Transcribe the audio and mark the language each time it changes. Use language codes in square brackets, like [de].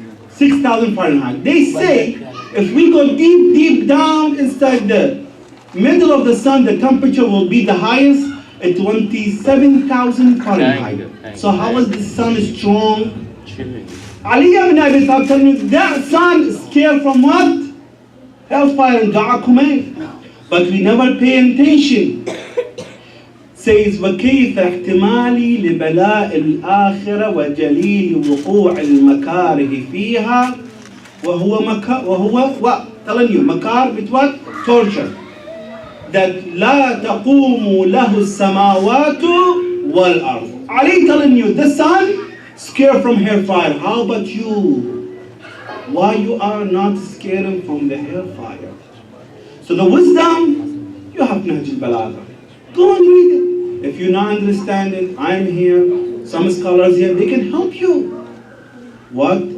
[en] 6,000 Fahrenheit. They say if we go deep, deep down inside the middle of the sun, the temperature will be the highest at 27,000 Fahrenheit. So how is the sun strong? Ali ibn Abi Talib telling you that sun is scared from what? Hellfire and dua command. But we never pay attention. Says [ar] وكيف احتمالي لبلاء الآخرة وجليل وقوع المكاره فيها وهو [en] what? Telling you, makar with what? Torture. That [ar] لا تقوم له السماوات والأرض. [en] Ali telling you, the sun scared from hellfire. How about you? Why you are not scared from the hellfire? So the wisdom, you have Nahj al-Balagha. Go and read it. If you not understand it, I am here. Some scholars here, they can help you. What?